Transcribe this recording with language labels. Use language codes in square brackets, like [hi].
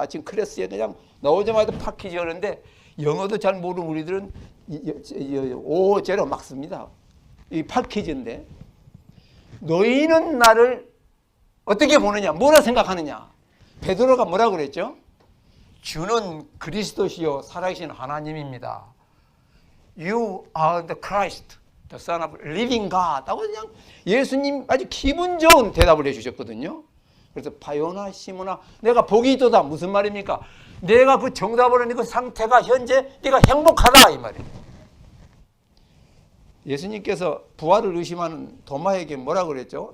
[ko] 아침 클래스에 그냥 나오자마자 팝 퀴즈 하는데 영어도 잘 모르는 우리들은 오제로 막 씁니다. 이 팝 퀴즈인데 너희는 나를 어떻게 보느냐, 뭐라 생각하느냐. 베드로가 뭐라고 그랬죠? 주는 그리스도시요 살아계신 하나님입니다. [en] You are the Christ, the Son of Living God. [ko] 하고 그냥 예수님 아주 기분 좋은 대답을 해주셨거든요. 그래서 바요나 시모나 내가 복이 있도다 무슨 말입니까? 내가 그 정답을 하는 그 상태가 현재 네가 행복하다 이 말입니다. 예수님께서 부활을 의심하는 도마에게 뭐라고 그랬죠?